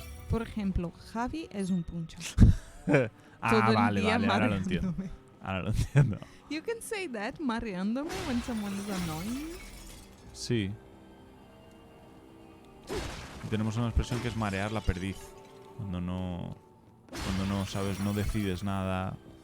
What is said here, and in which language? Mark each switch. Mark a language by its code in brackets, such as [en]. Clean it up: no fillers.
[es] Por ejemplo, Javi es un puncha. Ah, Todo el vale, día vale, ahora lo entiendo. mareándome. Ahora lo entiendo. [en] You can say that, mareándome, when someone is annoying. [es] Sí. Y tenemos una expresión que es marear la perdiz. Cuando no sabes, no decides nada.